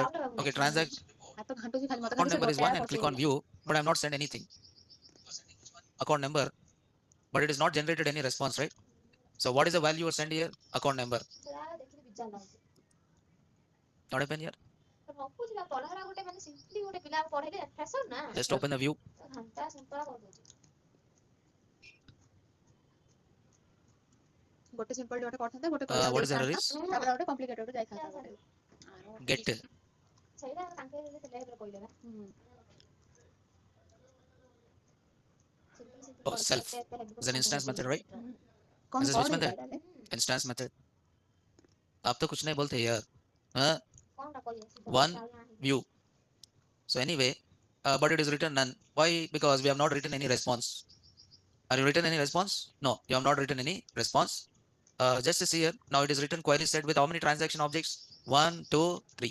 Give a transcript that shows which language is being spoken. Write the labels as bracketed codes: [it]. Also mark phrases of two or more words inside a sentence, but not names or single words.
[en] Okay, transact account number is one and click on view, but I have not sent anything. Account number, but it is not generated any response, right? So what is the value you send here? Account number. Not happen here. Just open the view. [or] ଗୋଟେ ସିମ୍ପଲ ଗୋଟେ କରିଥାନ୍ତେ ଗୋଟେ [en] What is the error is? [or] ତାପରେ ଗୋଟେ କମ୍ପ୍ଲିକେଟେଡ ଯାଇଥାନ୍ତା ଗୋଟେ [en] Get [or] ସେଇଟା ତାଙ୍କେ ଥିଲେ ହେଲେ କହିଲେ ନା [en] oh, self is an instance method, right? [hi] कौन [en] This is which [hi] कौन [en] method? Instance method. [hi] आप तो कुछ नहीं बोलते यार. [en] One view. So anyway, but it is written none. Why? Because we have not written any response. Are you written any response? No, you have not written any response. Just see here. Now it is written query set with how many transaction objects? 1, 2, 3.